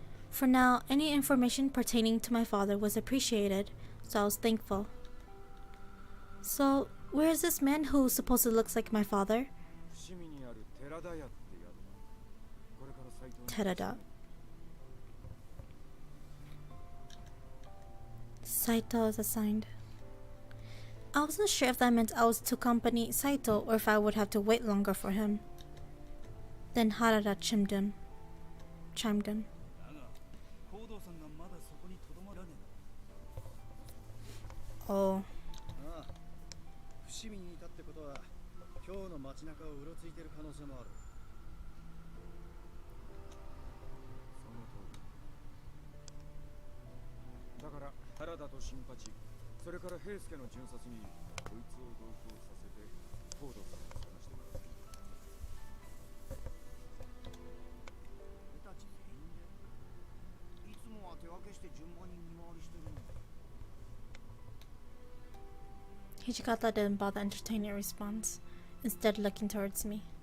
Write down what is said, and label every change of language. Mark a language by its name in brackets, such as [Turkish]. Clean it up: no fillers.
[English] For now, any information pertaining to my father was appreciated, so I was thankful. So, where is this man who supposedly looks like my father? [Japanese] 伏見にある寺田屋って宿だ。これから斎藤に。 [English] Terada. Saito is assigned. I wasn't sure if that meant I was to accompany Saito or if I would have to wait longer for him. Then Harada chimed in. [Japanese] だが行動さんがまだそこにとどまらねえ Oh. ああ、伏見にいたってことは今日の街中をうろついてる可能性もある。その通り。だから原田と新八、それから平助の巡察にこいつを同行させて高度さんを探してもらう。俺たち全員でいつもは手分けして順番に見回りしてるのに。 [English] Hijikata didn't bother entertaining a response, instead looking towards me.